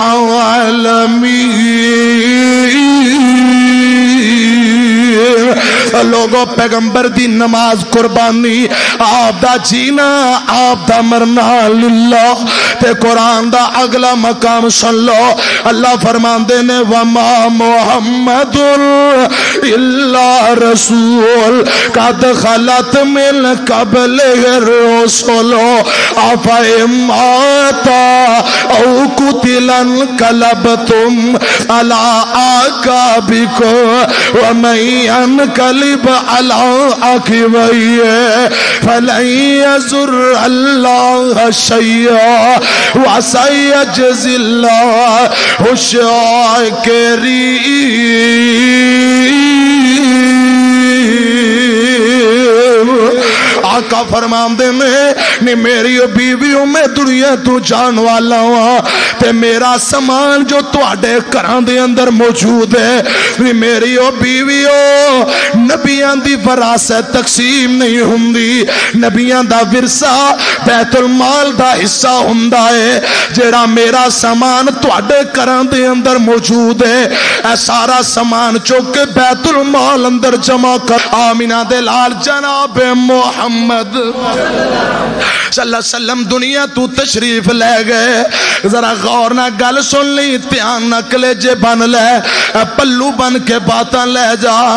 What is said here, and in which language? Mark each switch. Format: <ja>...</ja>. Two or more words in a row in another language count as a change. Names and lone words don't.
<pa>العالمین لوگوں پیغمبر دی نماز قربانی آپ دا جینا آپ دا مرنا للہ تے قرآن دا اگلا مقام سن لو اللہ فرماندے نے</pa> <ar>وما محمد الا رسول قد خلت من قبل الرسل افئن ماتا او قتلا انقلبتم على اعقابكم ومن ينقلب على عقبيه فلن يضر الله شيئا وسيجزي الله الشاكرين</ar> <pa>آقا فرمان دے میں میری بیویوں میں دنیا تو جان والا ہوا تے میرا سامان جو تواڈے گھراں دے اندر موجود ہے میری بیویوں نبیاں دی وراثت تقسیم نہیں ہوندی نبیاں دا ورثہ بیت المال دا حصہ ہوندا ہے جیڑا میرا سامان تواڈے گھراں دے اندر موجود ہے اے سارا سامان چوک کے بیت المال اندر جمع کر آمینہ دے لال جناب محمد</pa> <ar>صلی اللہ علیہ وسلم</ar> <pa>دنیا تو تشریف لے گئے ذرا غور نہ گل سن لی دھیان نہ کلیجے بن لے پلو بن کے باتاں لے جا</pa>